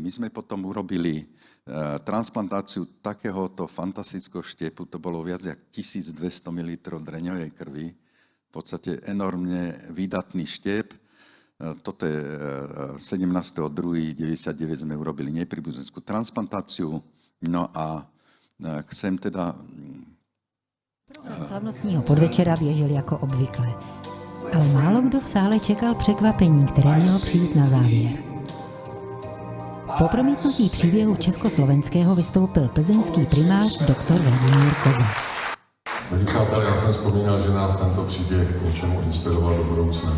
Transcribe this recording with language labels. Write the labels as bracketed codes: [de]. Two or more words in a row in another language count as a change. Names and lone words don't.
[sk] My sme potom urobili transplantáciu takéhoto fantastického štiepu, to bolo viac jak 1200 ml dreňovej krvi, v podstate enormne výdatný štiep. Toto je 17.2.99 sme urobili nepríbuzenskú transplantáciu, no a chcem teda... [cs] Program slavnostního podvečera běžel jako obvykle, ale málo kdo v sále čekal překvapení, které mělo přijít na závěr. Po promítnutí příběhu československého vystoupil plzeňský primář doktor Vladimír Koza. Milí přátelé, já jsem vzpomínal, že nás tento příběh k něčemu inspiroval do budoucna.